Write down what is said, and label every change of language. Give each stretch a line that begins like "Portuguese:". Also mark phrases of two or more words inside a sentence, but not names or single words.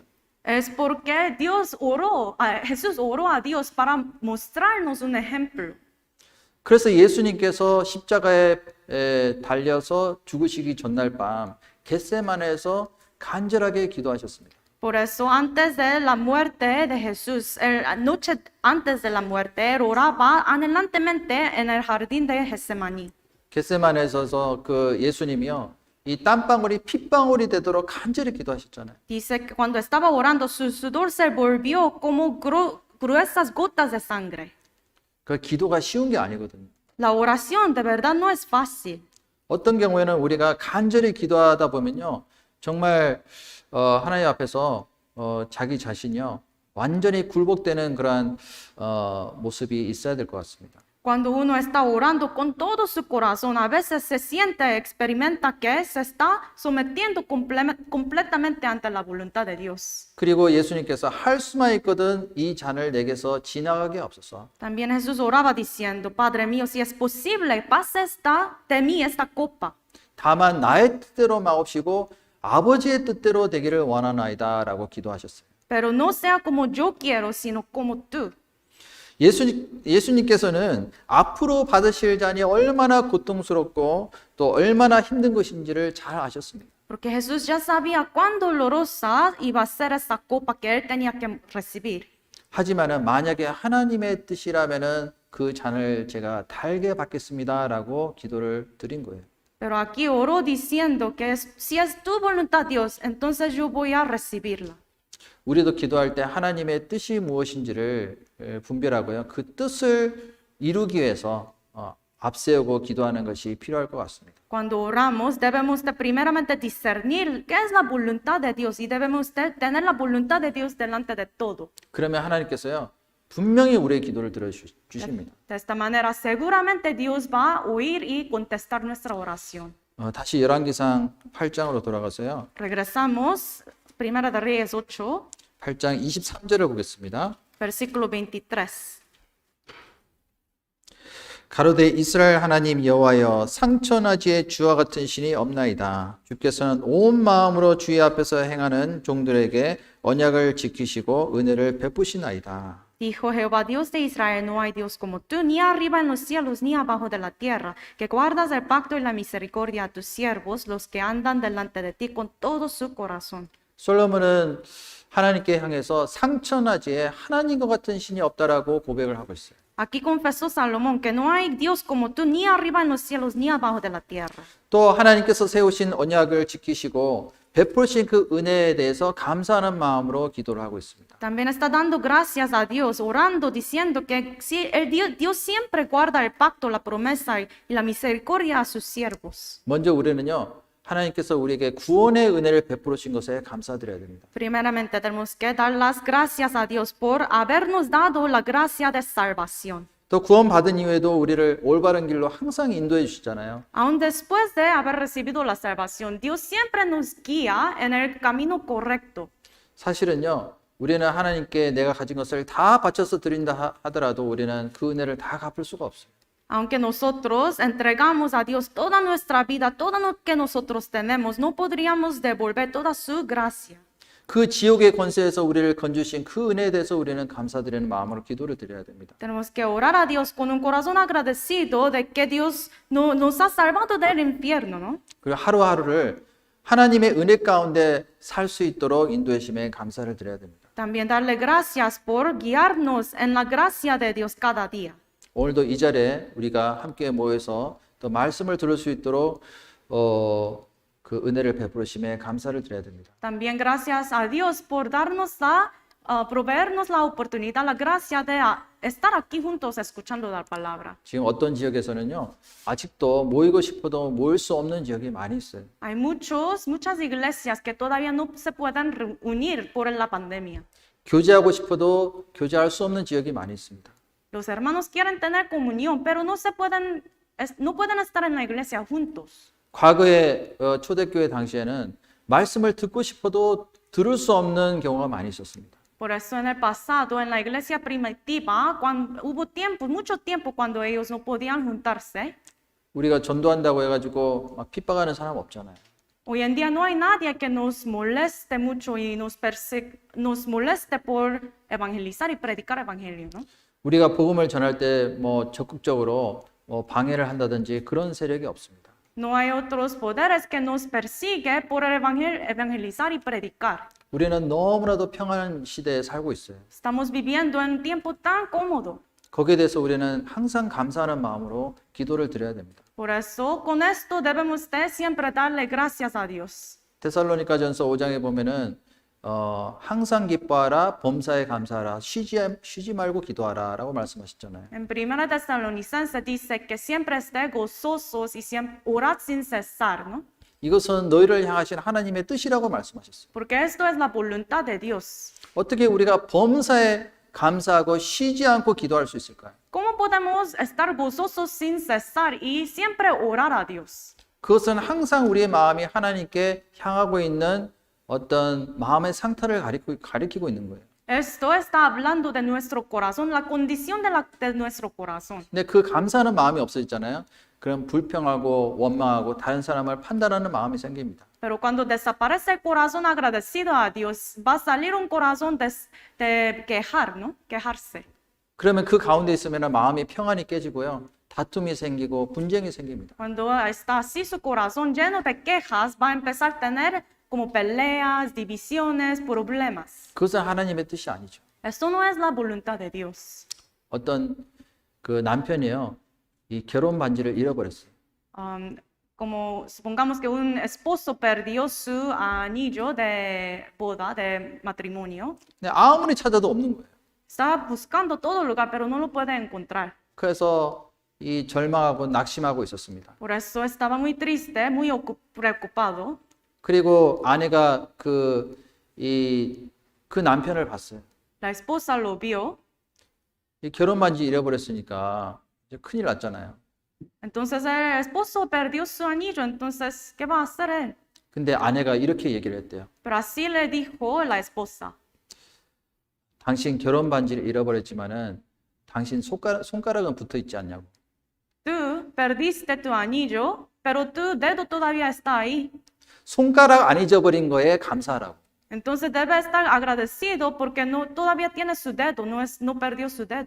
Spanish: Es porque Dios oró, Jesús oró a Dios para mostrarnos un ejemplo.
Korean: 그래서 예수님께서 십자가에 달려서 죽으시기 전날 밤 겟세마네에서 간절하게 기도하셨습니다.
Spanish: Por eso, antes de la muerte de Jesús, la noche antes de la muerte, él oraba anhelantemente en el jardín de Getsemaní.
Korean: 겟세마네에서 그 예수님이요. 이 땀방울이 핏방울이 되도록 간절히 기도하셨잖아요.
Spanish: Dice que cuando estaba orando, su sudor se volvió como gruesas gotas de sangre.
Korean: 그 기도가 쉬운 게 아니거든요.
Spanish: La oración de verdad no es fácil.
Korean: 어떤 경우에는 우리가 간절히 기도하다 보면요. 정말 하나님 앞에서 자기 자신이요. 완전히 굴복되는 그러한 모습이 있어야 될 것 같습니다.
Spanish: Cuando uno está orando con todo su corazón, a veces se siente, experimenta que se está sometiendo completamente ante la voluntad de Dios.
Korean: 그리고 예수님께서 할 수만 있거든 이 잔을 내게서 지나가게 없어서.
Spanish: También Jesús oraba diciendo, Padre mío, si es posible, pase de mí esta copa.
Korean: 다만 나의 뜻대로 마옵시고 아버지의 뜻대로 되기를 원하나이다라고 기도하셨어요.
Spanish: Pero no sea como yo quiero, sino como tú.
Korean: 예수님께서는 앞으로 받으실 잔이 얼마나 고통스럽고 또 얼마나 힘든 것인지를 잘 아셨습니다.
Spanish: Porque Jesús ya sabía cuán dolorosa iba a ser esta copa que él tenía que recibir.
Korean: 하지만은 만약에 하나님의 뜻이라면은 그 잔을 제가 달게 받겠습니다라고 기도를 드린 거예요.
Spanish: Pero aquí oró diciendo que si es tu voluntad, Dios, entonces yo voy a recibirla.
Korean: 우리도 기도할 때 하나님의 뜻이 무엇인지를 분별하고요. 그 뜻을 이루기 위해서 앞세우고 기도하는 것이 필요할 것 같습니다.
Spanish: Cuando oramos, debemos de primeramente discernir qué es la voluntad de Dios y debemos de tener la voluntad de Dios delante de todo.
Korean: 그러면 하나님께서요. 분명히 우리의 기도를 들어주십니다.
Spanish: De esta manera, seguramente Dios va a oír y contestar nuestra oración.
Korean: 다시 열왕기상 8장으로 돌아가서요.
Spanish: Regresamos, Primera de Reyes 8,
Korean: 8장 23절을 보겠습니다.
Spanish: versículo 23.
Korean: 가로되 이스라엘 하나님 여호와여 상천하지에 주와 같은 신이 없나이다. 주께서는 온 마음으로 주의 앞에서 행하는 종들에게 언약을 지키시고 은혜를 베푸시나이다.
Spanish: Dijo Jehová, Dios de Israel, no hay Dios como tú, ni arriba en los cielos, ni abajo de la tierra, que guardas el pacto y la misericordia a tus siervos, los que andan delante de ti con todo su corazón.
Korean: 솔로몬은 하나님께 향해서 상천하지에 하나님과 같은 신이 없다라고 고백을 하고 있어요.
Spanish: Aquí confesó Salomón que no hay Dios como tú, ni arriba en los cielos, ni abajo de la tierra.
Korean: 또 하나님께서 세우신 언약을 지키시고 베푸신 그 은혜에 대해서 감사하는 마음으로 기도를 하고 있습니다.
Spanish: También está dando gracias a Dios, orando, diciendo que sí, Dios siempre guarda el pacto, la promesa y la misericordia a sus siervos.
Korean: 먼저 우리는요. 하나님께서 우리에게 구원의 은혜를 베풀으신 것에 감사드려야 됩니다.
Spanish: Primeramente tenemos que dar las gracias a Dios por habernos dado la gracia de salvación.
Korean: 또 구원받은 이후에도 우리를 올바른 길로 항상 인도해 주시잖아요.
Spanish: Aún después de haber recibido la salvación, Dios siempre nos guía en el camino correcto.
Korean: 사실은요. 우리는 하나님께 내가 가진 것을 다 바쳐서 드린다 하더라도 우리는 그 은혜를 다 갚을 수가 없어요.
Spanish: Aunque nosotros entregamos a Dios toda nuestra vida, todo lo que nosotros tenemos, no podríamos devolver toda su gracia.
Korean: 그 지옥의 권세에서 우리를 건주신 그 은혜에 대해서 우리는 감사드리는 마음으로 기도를 드려야 됩니다.
Spanish: Tenemos que orar a Dios con un corazón agradecido de que Dios nos ha salvado del infierno, ¿no?
Korean: 그리고 하루하루를 하나님의 은혜 가운데 살 수 있도록 인도해 주심에 감사를 드려야 됩니다.
Spanish: También darle gracias por guiarnos en la gracia de Dios cada día.
Korean: 오늘도 이 자리에 우리가 함께 모여서 또 말씀을 들을 수 있도록 그 은혜를 베푸심에 감사를 드려야 됩니다.
Spanish: También gracias a Dios por darnos proveernos la oportunidad, la gracia de estar aquí juntos escuchando la palabra.
Korean: 지금 어떤 지역에서는요, 아직도 모이고 싶어도 모일 수 없는 지역이 많이 있어요.
Spanish: Hay muchas iglesias que todavía no se pueden reunir por la pandemia.
Korean: 교제하고 싶어도 교제할 수 없는 지역이 많이 있습니다.
Spanish: Los hermanos quieren tener comunión, pero no pueden estar en la iglesia juntos.
Korean: 과거에 초대교회 당시에는 말씀을 듣고 싶어도 들을 수 없는 경우가 많이 있었습니다.
Spanish: Por eso en el pasado, en la iglesia primitiva, hubo mucho tiempo cuando ellos no podían juntarse.
Korean: 우리가 전도한다고 해가지고 막 핍박하는 사람 없잖아요.
Spanish: Hoy en día no hay nadie que nos moleste mucho y nos moleste por evangelizar y predicar evangelio, ¿no?
Korean: 우리가 복음을 전할 때 뭐 적극적으로 방해를 한다든지 그런 세력이 없습니다.
Spanish: No hay otros poderes que nos persigue por evangelizar y predicar.
Korean: 우리는 너무나도 평안한 시대에 살고 있어요.
Spanish: Estamos viviendo en un tiempo tan cómodo.
Korean: 거기에 대해서 우리는 항상 감사하는 마음으로 기도를 드려야 됩니다.
Spanish: Por eso, con esto debemos de siempre darle gracias a Dios.
Korean: 데살로니가전서 5장에 보면은 항상 기뻐하라, 범사에 감사하라, 쉬지 말고 기도하라라고 말씀하셨잖아요.
Spanish: En Primera Tesalonicenses dice que siempre esté gozosos y siempre orad sin cesar, ¿no?
Korean: 이것은 너희를 향하신 하나님의 뜻이라고 말씀하셨어요.
Spanish: Porque esto es la voluntad de Dios.
Korean: 어떻게 우리가 범사에 감사하고 쉬지 않고 기도할 수 있을까요?
Spanish: ¿Cómo podemos estar gozosos sin cesar y siempre orar a Dios?
Korean: 그것은 항상 우리의 마음이 하나님께 향하고 있는 어떤 마음의 상태를 가리키고 있는 거예요.
Spanish: Esto está hablando de nuestro corazón, la condición de nuestro corazón.
Korean: 근데 그 감사하는 마음이 없어지잖아요. 그럼 불평하고 원망하고 다른 사람을 판단하는 마음이 생깁니다.
Spanish: Pero cuando desaparece el corazón agradecido a Dios, va a salir un corazón de quejar, ¿no? Quejarse.
Korean: 그러면 그 가운데 있으면 마음이 평안이 깨지고요. 다툼이 생기고 분쟁이 생깁니다.
Spanish: Cuando está así su corazón lleno de quejas, va a empezar a tener como peleas, divisiones, problemas.
Korean: 그것은 하나님의 뜻이 아니죠.
Spanish: Esto no es la voluntad de Dios.
Korean: 어떤 그 남편이요, 이 결혼 반지를 잃어버렸어요.
Spanish: Como supongamos que un esposo perdió su anillo de boda, de matrimonio.
Korean: 근데 아무리 찾아도 없는 거예요.
Spanish: Está buscando todo lugar, pero no lo puede encontrar.
Korean: 그래서 이 절망하고 낙심하고 있었습니다.
Spanish: Por eso estaba muy triste, muy preocupado.
Korean: 그리고 아내가 그 남편을 봤어요.
Spanish: La esposa lo vio.
Korean: 이 결혼 반지 잃어버렸으니까 이제 큰일 났잖아요.
Spanish: Entonces el esposo perdió su anillo, entonces, ¿qué va a hacer él?
Korean: 근데 아내가 이렇게 얘기를 했대요.
Spanish: Pero así le dijo la esposa.
Korean: 당신 결혼 반지를 잃어버렸지만은 당신 손가락은 붙어 있지 않냐고.
Spanish: Tú perdiste tu anillo, pero tu dedo todavía está ahí.
Korean: 손가락 안 잊어버린 거에 감사하라고.
Spanish: Entonces debe estar agradecido porque todavía tiene su dedo, no perdió su dedo.